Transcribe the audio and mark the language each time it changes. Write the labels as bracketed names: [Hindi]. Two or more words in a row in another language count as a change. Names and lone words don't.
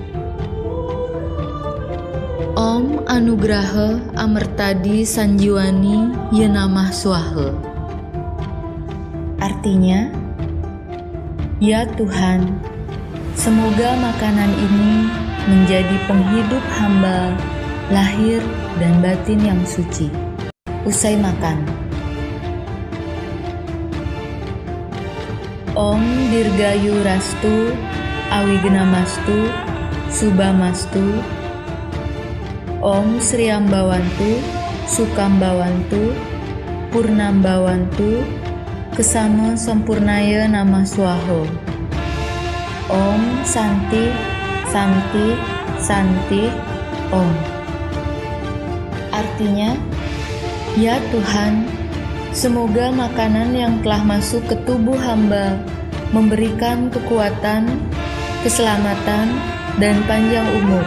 [Sanskrit] Om Anugraha Amertadi Sanjiwani Yenamah Swaha. [Indonesian] Artinya, ya Tuhan, semoga makanan ini menjadi penghidup hamba lahir dan batin yang suci. Usai makan, [Sanskrit] Om Dirgayu Rastu Awigenamastu Subamastu. Om Sriambawantu Sukambawantu Purnambawantu Kesama Sampurnaya Namah Swaha. Om Santi Santi Santi Om. [Indonesian] Artinya, ya Tuhan, semoga makanan yang telah masuk ke tubuh hamba memberikan kekuatan, keselamatan, dan panjang umur.